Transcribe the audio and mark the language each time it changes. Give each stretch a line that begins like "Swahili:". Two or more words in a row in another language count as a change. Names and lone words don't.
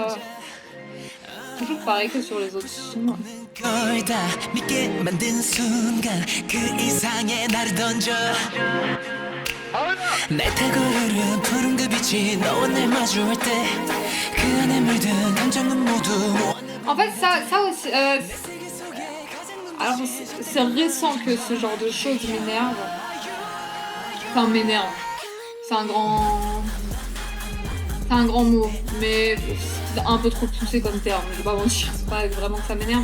French: pareil que sur les autres sons.
Korean: 걸 다 믿게 만든 순간 그 이상의 나를 던져 날 타고 흐른 푸른 그 빛이 너와 날 마주할 때 그 안에 물든 감정은 모두
French: En fait ça aussi alors c'est récent que ce genre de choses m'énerve. Enfin m'énerve. C'est un grand mot, mais c'est un peu trop poussé comme terme, je vais pas mentir, c'est pas vraiment que ça m'énerve.